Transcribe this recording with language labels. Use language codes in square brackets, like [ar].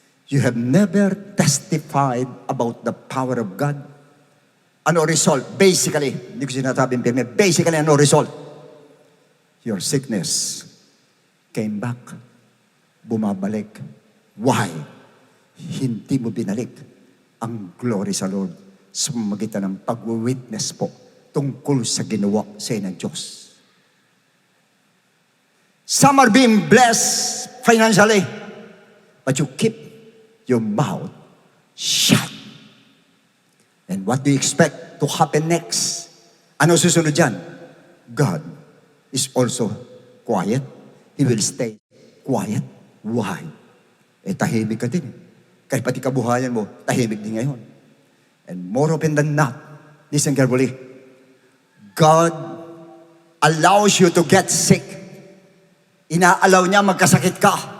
[en] You have never testified about the power of God. [tl] Ano result? [en] Basically, [tl] hindi ko sinasabing pirme, [en] basically, [tl] ano result? [en] Your sickness came back. [tl] Bumabalik. [en] Why? [tl] Hindi mo binalik ang glory sa Lord sa magitan ng pag-witness po tungkol sa ginawa sa ng Diyos. [en] Some are being blessed financially, but you keep your mouth shut. And what do you expect to happen next? [tl] Ano susunod dyan? [en] God is also quiet. He will stay quiet. Why? [tl] Tahimik ka din. Kahit pati kabuhayan mo, tahimik din ngayon. [en] And more often than not, listen carefully, God allows you to get sick. [tl] Inaalaw niya magkasakit ka.